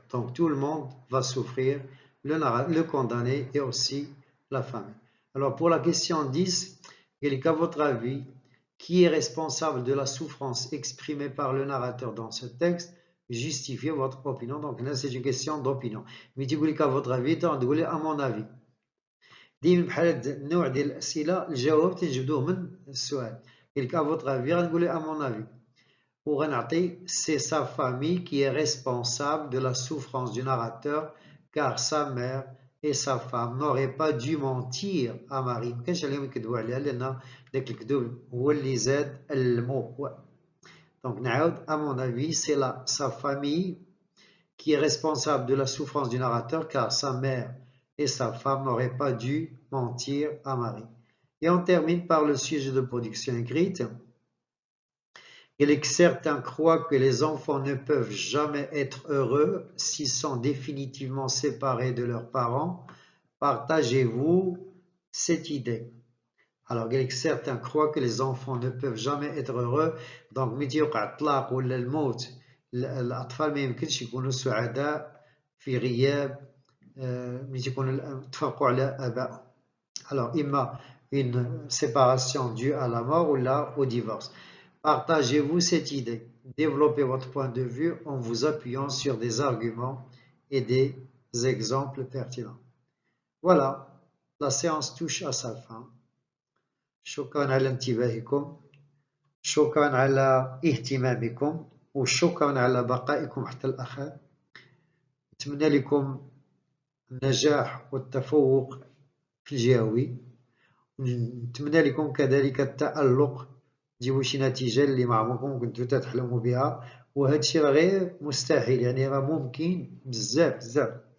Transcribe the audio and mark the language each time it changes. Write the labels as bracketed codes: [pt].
[fr] Donc tout le monde va souffrir, le condamné et aussi la famille. Alors pour la question 10, à votre avis, qui est responsable de la souffrance exprimée par le narrateur dans ce texte? Justifiez votre opinion. Donc là, c'est une question d'opinion. Mais tu dis qu'à votre avis, tu dis à mon avis. [ar] ديما بحال هاد النوع ديال الاسئله الجواب تنجبدوه من السؤال. قالك [fr] à votre avis [ar] غنقول [fr] à mon avis. [ar] وغنعطي [fr] c'est sa famille qui est responsable de la souffrance du narrateur car sa mère et sa femme n'auraient pas dû mentir à Marie. [ar] ما كانش عليهم يكذبوا عليها لان داك الكذوب هو اللي زاد المو. [fr] Donc [ar] نعاود [fr] à mon avis c'est sa famille qui est responsable de la souffrance du narrateur car sa mère et sa femme n'auraient pas dû mentir à Marie. Et on termine par le sujet de production écrite. Il est que certains croient que les enfants ne peuvent jamais être heureux s'ils sont définitivement séparés de leurs parents. Partagez-vous cette idée? Alors, il est que certains croient que les enfants ne peuvent jamais être heureux. [ar] Donc, ملي يوقع الطلاق ولا الموت الأطفال ما يمكنش يكونوا سعداء في غياب ملي يكونوا تفرقوا على آبائهم. [fr] Alors, [ar] إما [fr] une séparation due à la mort ou là au divorce. Partagez-vous cette idée. Développez votre point de vue en vous appuyant sur des arguments et des exemples pertinents. Voilà, la séance touche à sa fin. [ar] شكرا على انتباهكم. شكرا على اهتمامكم وشكرا على بقائكم حتى الآخر. أتمنى لكم النجاح والتفوق في الجهوي. نتمنى لكم كذلك التألق، تجيبوا شي نتيجة اللي ما عمركم كنتو تحلموا بها، وهذا الشيء راه غير مستحيل، يعني راه ممكن بزاف.